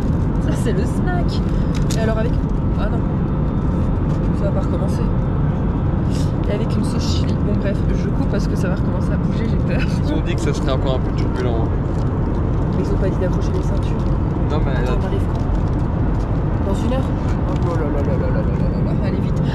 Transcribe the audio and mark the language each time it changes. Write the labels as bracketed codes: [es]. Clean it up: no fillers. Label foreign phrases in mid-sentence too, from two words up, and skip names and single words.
[fr] Ça, c'est le snack. Et alors avec... Ah non. Ça va pas recommencer. Et avec une sauce chili. Bon bref, je coupe parce que ça va recommencer à bouger, j'ai peur. Ils ont dit que ça serait encore un peu turbulent. Mais ils ont pas dit d'accrocher les ceintures. Non mais... Attends, on arrive quand? Dans 1 heure? Oh là là là là là là là. Allez vite.